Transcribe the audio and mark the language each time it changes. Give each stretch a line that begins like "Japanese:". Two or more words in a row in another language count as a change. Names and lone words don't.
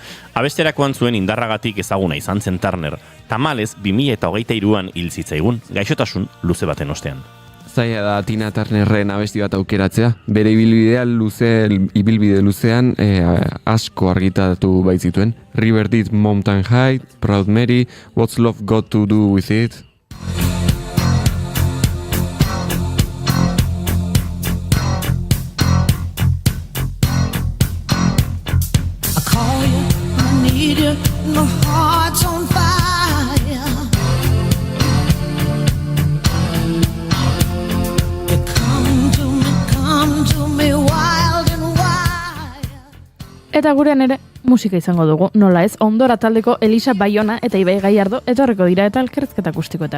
Basque: Abesterakoan zuen indarragatik ezaguna izan zen Turner, tamalez 2023an hil zitzaigun, gaixotasun luze baten ostean. Zaila da Tina Turnerren abesti bat aukeratzea. Bere ibilbide luzean asko argitatu baitzituen. River Deep Mountain High, Proud Mary, What's Love Got to Do With It?
English: I call you, I need you, my heart's on fire.
Basque: Eta gurean ere musika izango dugu, nola ez, Ondora taldeko Elisa Baiona eta Ibai Gaiardo etorreko dira eta elkarrizketa akustikoetara.